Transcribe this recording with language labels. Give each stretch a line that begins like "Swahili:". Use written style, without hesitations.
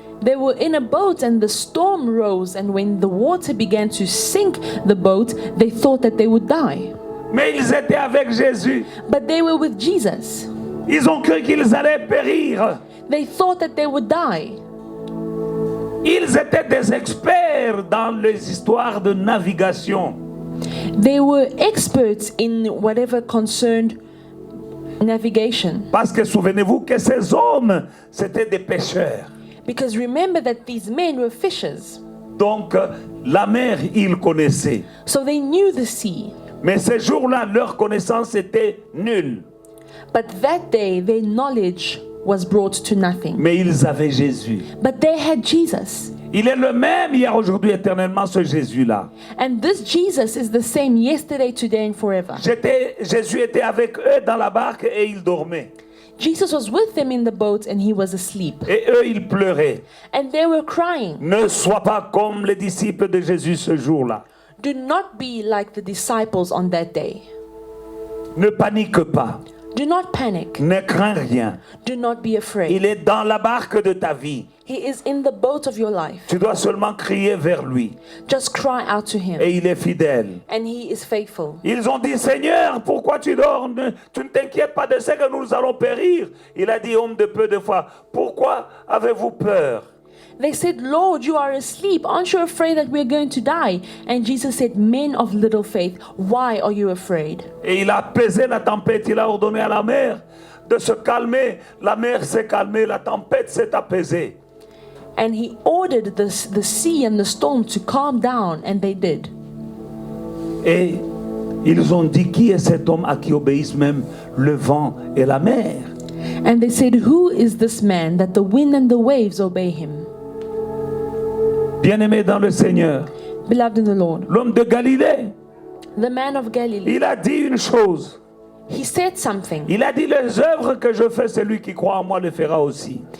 English: They were in a boat and the storm rose, and when the water began to sink the boat, they thought that they would die.
French: Mais ils étaient avec Jésus.
English: But they were with Jesus.
French: Ils ont cru qu'ils allaient périr.
English: They thought that they would die.
French: Ils étaient des experts dans les histoires de navigation.
English: They were experts in whatever concerned navigation.
French: Parce que souvenez-vous que ces hommes, c'étaient des pêcheurs.
English: Because remember that these men were fishers.
French: Donc, la mer, ils connaissaient.
English: So they knew the sea.
French: Mais ces jours-là, leur connaissance était nulle.
English: But that day, their knowledge was brought to nothing.
French: Mais ils avaient Jésus.
English: But they had Jesus.
French: Il est le même hier, aujourd'hui, éternellement, ce Jésus-là.
English: And this Jesus is the same yesterday, today, and forever.
French: Jésus était avec eux dans la barque et ils dormaient.
English: Jesus was with them in the boat and he was asleep.
French: Et eux, ils pleuraient.
English: And they were crying.
French: Ne sois pas comme les disciples de Jésus ce jour-là.
English: Do not be like the disciples on that day.
French: Ne panique pas.
English: Do not panic.
French: Ne crains rien.
English: Do not be afraid.
French: Il est dans la barque de ta vie.
English: He is in the boat of your life.
French: Tu dois seulement crier vers lui.
English: Just cry out to him.
French: Et il est fidèle.
English: And he is faithful.
French: Ils ont dit, Seigneur, pourquoi tu dors? Tu ne t'inquiètes pas de ce que nous allons périr. Il a dit, homme de peu de foi, pourquoi avez-vous peur?
English: They said, Lord, you are asleep. Aren't you afraid that we're going to die? And Jesus said, men of little faith, why are you afraid?
French: Et il a apaisé la tempête. Il a ordonné à la mer de se calmer. La mer s'est calmée. La tempête s'est apaisée.
English: And he ordered the sea and the storm to calm down, and they did.
French: Et ils ont dit, qui est cet homme à qui obéissent même le vent et la mer?
English: And they said, who is this man that the wind and the waves obey him?
French: Bien-aimé dans le Seigneur,
English: Beloved in the Lord,
French: l'homme de Galilée,
English: the man of Galilee,
French: il a dit une chose.
English: he said something.
French: Il a dit, les œuvres que je fais, celui qui croit en moi le fera aussi.